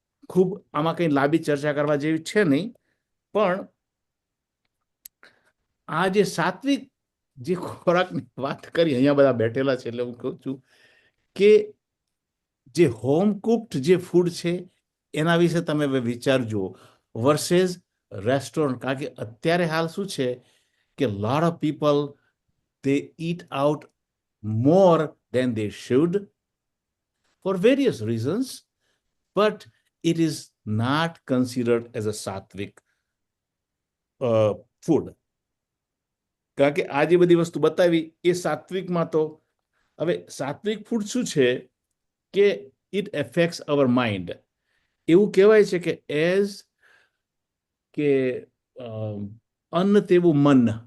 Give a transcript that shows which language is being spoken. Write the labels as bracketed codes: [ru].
[gu] ખૂબ આમાં કઈ લાંબી ચર્ચા કરવા જેવી છે નહીં, પણ આ જે સાત્વિક જે ખોરાકની વાત કરી, અહીંયા બધા બેઠેલા છે એટલે હું કહું છું કે જે હોમ કુક્ડ જે ફૂડ છે એના વિશે તમે હવે વિચારજો વર્સેસ રેસ્ટોરન્ટ. કારણ કે અત્યારે હાલ શું છે કે [en] Lot of people they eat out more than they should for various reasons, but it is not considered as a sattvic food. [gu] કારણ કે આ જે બધી વસ્તુ બતાવી એ સાત્વિકમાં તો હવે સાત્વિક ફૂડ શું છે કે [en] It affects our mind. [gu] એવું કહેવાય છે કે એઝ કે અન્ન તેવું મન.